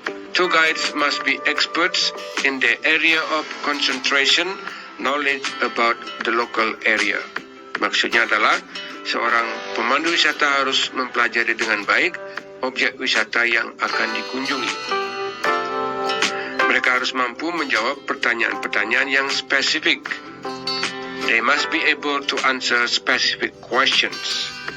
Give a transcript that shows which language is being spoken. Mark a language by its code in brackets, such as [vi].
[en] Tour guides must be experts in the area of concentration, knowledge about the local area. [id] Maksudnya adalah, seorang pemandu wisata harus mempelajari dengan baik objek wisata yang akan dikunjungi. Mereka harus mampu menjawab pertanyaan-pertanyaan yang spesifik. [en] They must be able to answer specific questions.